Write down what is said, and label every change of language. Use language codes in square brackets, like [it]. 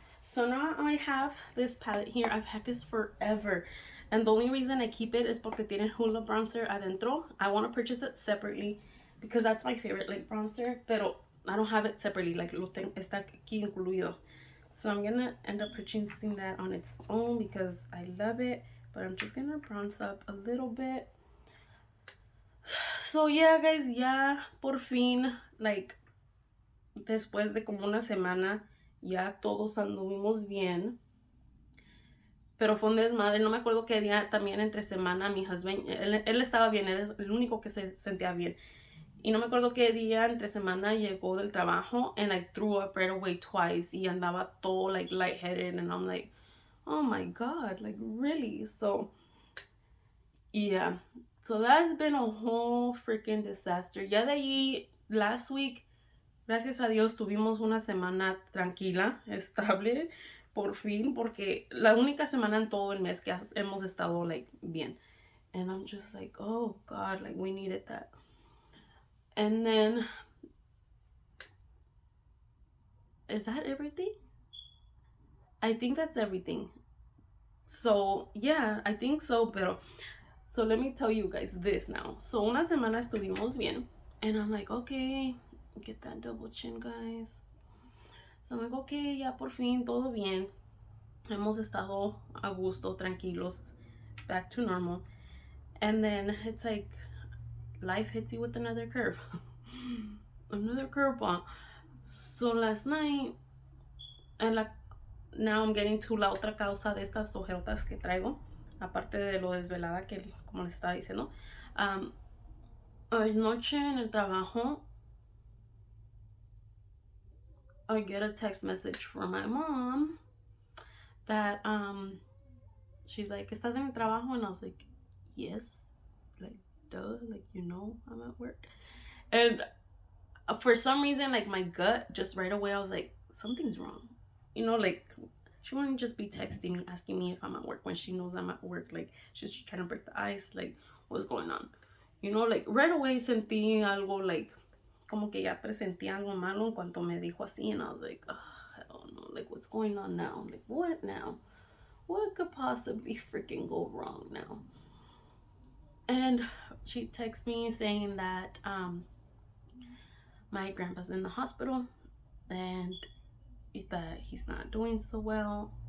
[en] So now I have this palette here. I've had this forever. And the only reason I keep it is [es] porque tiene Hula bronzer adentro. [en] I want to purchase it separately because that's my favorite lip bronzer. Pero I don't have it separately. [es] Like, está aquí incluido. [en] So I'm going to end up purchasing that on its own because I love it. But I'm just going to bronze up a little bit. So yeah, guys, [es] ya por fin, like, después de como una semana, ya todos anduvimos bien. Pero fue un desmadre. No me acuerdo qué día también entre semana mi husband, él estaba bien, él es el único que se sentía bien. Y no me acuerdo qué día entre semana llegó del trabajo [en] and I threw up right away twice. [es] Y andaba todo [en] like lightheaded and I'm like, oh my God, like really? So, yeah. So that's been a whole freaking disaster. [es] Ya de ahí, [en] last week, [es] gracias a Dios, tuvimos una semana tranquila, estable, por fin, porque la única semana en todo el mes que hemos estado, like, bien. [en] And I'm just like, oh, God, like, we needed that. And then, is that everything? I think that's everything. So, yeah, I think so, pero, so let me tell you guys this now. So, [es] una semana estuvimos bien, [en] and I'm like, okay, get that double chin, guys. So I'm like, okay, [es] ya por fin, todo bien. Hemos estado a gusto, tranquilos, [en] back to normal. And then it's like, life hits you with another curve. Another curveball. So last night, and now I'm getting to [es] la otra causa de estas ojerotas que traigo, aparte de lo desvelada que, como les estaba diciendo. Anoche en el trabajo, [en] I get a text message from my mom that she's like, [es] ¿estás en el trabajo? [en] And I was like, yes, like, duh, like, you know, I'm at work. And for some reason, like, my gut, just right away, I was like, something's wrong. You know, like, she wouldn't just be texting me, asking me if I'm at work when she knows I'm at work. Like, she's trying to break the ice. Like, what's going on? You know, like, right away [es] sentí algo, like, como que ya presentí algo malo en cuanto me dijo así. [en] And I was like, oh, hell no. Like, what's going on now? Like, what now? What could possibly freaking go wrong now? And she texted me saying that my grandpa's in the hospital and that he's not doing so well.